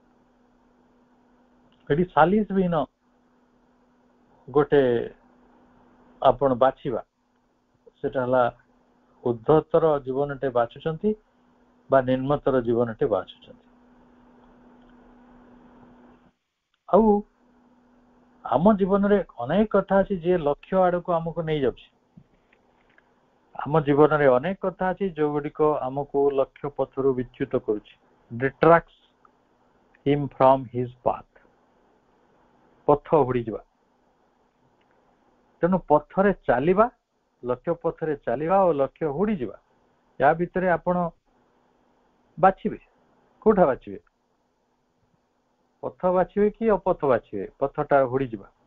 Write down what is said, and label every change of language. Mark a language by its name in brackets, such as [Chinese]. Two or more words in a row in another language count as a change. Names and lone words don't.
[Odia] ଏଠି ସାଲିସ ବିହୀନ ଗୋଟେ ଆପଣ ବାଛିବା, ସେଟା ହେଲା ଉଦ୍ଧତର ଜୀବନଟେ ବାଛୁଛନ୍ତି ବା ନିମ୍ନତର ଜୀବନଟେ ବାଛୁଛନ୍ତି। ଆଉ ଆମ ଜୀବନରେ ଅନେକ କଥା ଅଛି ଯିଏ ଲକ୍ଷ୍ୟ ଆଡକୁ ଆମକୁ ନେଇଯାଉଛି। ଆମ ଜୀବନରେ ଅନେକ କଥା ଅଛି ଯୋଉଗୁଡିକ ଆମକୁ ଲକ୍ଷ୍ୟ ପଥରୁ ବିଚ୍ୟୁତ କରୁଛି, [English] distracts him from his path। [Odia] ପଥ ହୁଡିଯିବା। ତେଣୁ ପଥରେ ଚାଲିବା, ଲକ୍ଷ୍ୟ ପଥରେ ଚାଲିବା ଓ ଲକ୍ଷ୍ୟ ହୁଡିଯିବା, ୟା ଭିତରେ ଆପଣ ବାଛିବେ, କୋଉଟା ବାଛିବେ? ପଥ ବାଛିବେ କି ଅପଥ ବାଛିବେ? ପଥଟା ହୁଡିଯିବା।